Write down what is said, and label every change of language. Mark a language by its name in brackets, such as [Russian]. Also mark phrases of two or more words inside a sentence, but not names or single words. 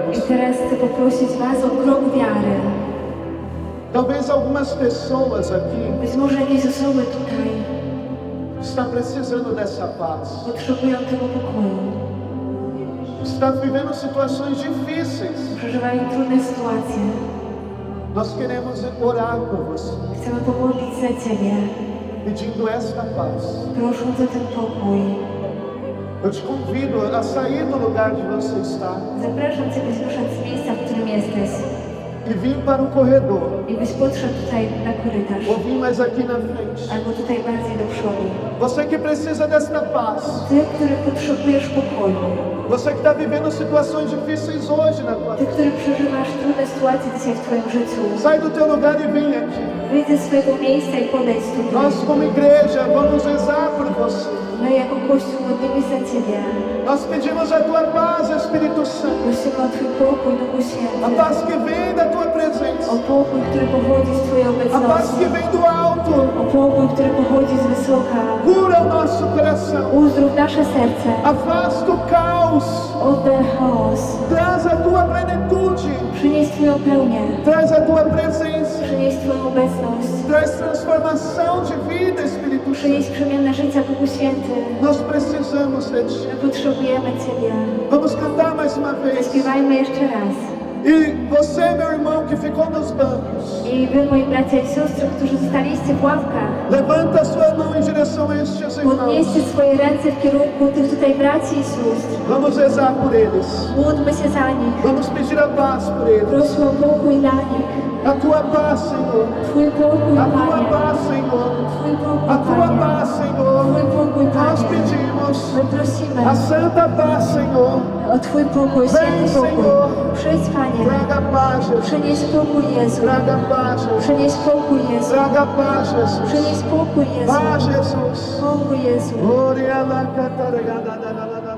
[Polish] I [Portuguese] você. [Polish] teraz chcę poprosić Was o krok wiary. [Portuguese] Talvez algumas pessoas aqui [Polish] Być może jakieś osoby tutaj [Portuguese] estão precisando dessa paz. [Polish] potrzebują tego pokoju. [Portuguese] Estão vivendo situações difíceis. [Polish] Przeżywają trudne sytuacje. [Portuguese] Nós queremos orar por você, [Polish] Chcemy pomodlić za Ciebie, [Portuguese] pedindo esta paz. [Polish] prosząc o ten pokój. [Portuguese] Eu te convido a sair do lugar onde você está [Polish] Zapraszam Cię, byś wyszedł z miejsca, w którym jesteś [Portuguese] e vir para o corredor, [Polish] i byś podszedł tutaj na korytarz, [Portuguese] ou vir mais aqui na frente. [Polish] albo tutaj bardziej do przodu. [Portuguese] Você que precisa desta paz, [Polish] Ty, który potrzebujesz pokoju, [Portuguese] você que está vivendo situações difíceis hoje na tua [Polish] Ty, [Portuguese] vida. [Polish] który przeżywasz trudne sytuacje dzisiaj w Twoim życiu, [Portuguese] Sai do teu lugar e vem aqui. [Polish] wyjdź ze swojego miejsca i podejdź tutaj. [Portuguese] Nós como igreja vamos rezar por você. [Polish] My jako Kościół modlimy się za Ciebie. [Portuguese] Nós pedimos a Tua paz, Espírito Santo. [Polish] Prosimy o Twój pokój, Duchu [Portuguese] A [Polish] Święty. [Portuguese] paz que vem da Tua presença. [Polish] O pokój, który pochodzi z Twojej [Portuguese] A paz [Polish] obecności. [Portuguese] que vem do alto. [Polish] O pokój, który pochodzi z wysoka. [Portuguese] Cura o nosso coração. [Polish] Uzdrów nasze serce. [Portuguese] Afasta o caos. [Polish] Oddal chaos. [Portuguese] Traz a Tua plenitude. [Polish] Przynieś Twoją pełnię. [Portuguese] Traz a Tua presença. [Polish] Przynieś Twoją obecność. [Portuguese] Traz transformação de vida, Espírito [Polish] Przynieś [Portuguese] Santo. [Polish] przemianę życia, Duchu Święty. [Portuguese] Nós precisamos de Ti. [Polish] My potrzebujemy Ciebie. [Portuguese] Vamos cantar mais uma vez. [Polish] Zaśpiewajmy jeszcze raz. [Portuguese] E você, meu irmão, que ficou nos bancos, [Polish] I wy, moi bracia i siostry, którzy zostaliście w ławkach, [Portuguese] levanta a sua mão em direção a estes irmãos. [Polish] podnieście swoje ręce w kierunku tych tutaj braci i sióstr. [Portuguese] Vamos rezar por eles. [Polish] Módlmy się za nich. [Portuguese] Vamos pedir a paz por eles. [Polish] Prośmy o pokój dla nich. [Portuguese] A Tua paz, Senhor. [Polish] Twój pokój, [Portuguese] A Tua [Polish] Panie. [Portuguese] paz, Senhor. [Polish] Twój pokój, [Portuguese] A Tua [Polish] Panie. [Portuguese] paz, Senhor. [Polish] Twój pokój, [Portuguese] Nós [Polish] Panie. [Portuguese] pedimos [Polish] My prosimy [Portuguese] a santa paz, Senhor. [Polish] o Twój pokój, święty pokój. Przyjdź, Panie. [Portuguese] Traga paz, Jesus. [Polish] Przynieś pokój, Jezu. [Portuguese] Traga paz, Jesus. [Polish] Przynieś pokój, Jezu. [Portuguese] Traga paz, Jesus. [Polish] Przynieś pokój, Jezu. [Portuguese] Paz, Jesus. [Polish] Pokój, Jezu. Ore ala cataragada da la la.